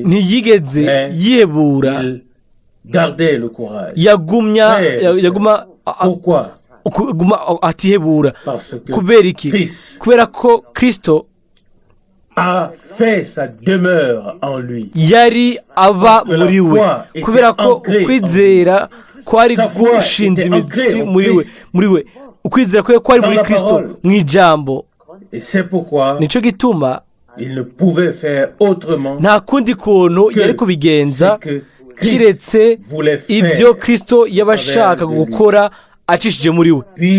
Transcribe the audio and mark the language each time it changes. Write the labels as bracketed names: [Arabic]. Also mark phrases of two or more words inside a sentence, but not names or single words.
[Kinyarwanda] ntiyigeze yihebura, [French] Il gardait le courage. [Kinyarwanda] yaguma [French] Pourquoi? [Kinyarwanda] atihebura. [French] Parce que [Kinyarwanda] Kubera iki? [French] Christ [Kinyarwanda] Kubera ko Kristo [French] a fait sa demeure en lui. [Kinyarwanda] yari ava muri we kubera ko ukwizera kwari gushinze imitsi muri we ukwizera kwe kwari muri Kristo mu ijambo. Nicyo gituma nta kundi kuntu yari kubigenza kiretse ibyo Kristo yabashaka gukora acishije muri we.